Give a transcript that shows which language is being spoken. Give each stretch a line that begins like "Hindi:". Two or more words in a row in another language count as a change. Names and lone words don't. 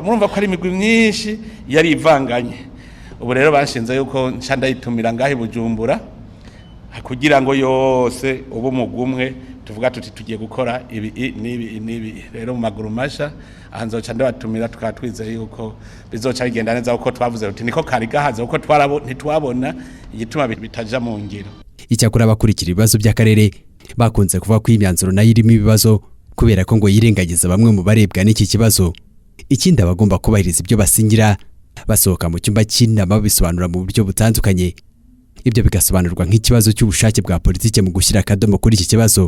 Rundi: Murumva ko ari imigwi myinshi yari ivanganye. Ubu rero bashinze yuko nca ndayitumira ngahe Bujumbura kugira ngo yose ubu mugumwe tuvuga tuti tugiye gukora ibi nibi. Rero mu maguru masha ahanzoca ndabatumira tukatwizeye yuko bizoca bigenda neza uko twavuze ruti niko kari gahaze uko ntitwabona igituma bitaja mu ngiro.
Kinyarwanda: Icyakora abakurikira ibibazo by'akarere bakunze kuvuga ko imyanzuro nayo irimo ibibazo kubera ko ngo yirengagiza bamwe mu barebwa n'iki kibazo. Ikindi abagomba kubahiriza ibyo basingira basohoka mu cyumba cy'inama bisobanura mu buryo butandukanye. Ibyo bigasobanurwa nk'ikibazo cy'ubushake bwa politike mu gushyira akadomo kuri iki kibazo.